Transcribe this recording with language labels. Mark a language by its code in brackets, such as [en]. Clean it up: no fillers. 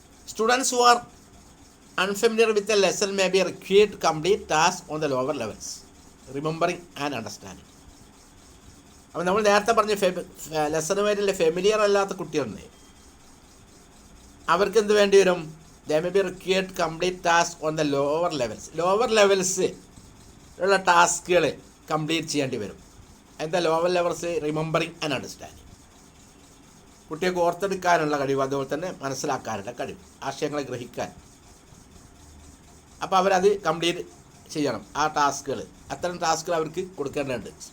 [en] Students who are unfamiliar with a lesson may be required to complete tasks on the lower levels, remembering and understanding. [ml] അപ്പോൾ നമ്മൾ നേരത്തെ പറഞ്ഞ ലെസണുമായിട്ടുള്ള familiar അല്ലാത്ത കുട്ടികളുണ്ട്. അവർക്ക് എന്ത് വേണ്ടി വരും? [en] they may be required to complete tasks on the lower levels. [ml] Lower levels ഉള്ള ടാസ്കുകൾ കംപ്ലീറ്റ് ചെയ്യേണ്ടി വരും. എന്താ lower levels? [en] Remembering and understanding. [ml] കുട്ടികൾക്ക് ഓർത്തെടുക്കാനുള്ള കഴിവ്, അതുപോലെ തന്നെ മനസ്സിലാക്കാനുള്ള കഴിവ്, ആശയങ്ങളെ ഗ്രഹിക്കാൻ. അപ്പോൾ അവരത് കംപ്ലീറ്റ് ചെയ്യണം. ആ ടാസ്കുകൾ, അത്തരം ടാസ്കുകൾ അവർക്ക് കൊടുക്കേണ്ടതുണ്ട്.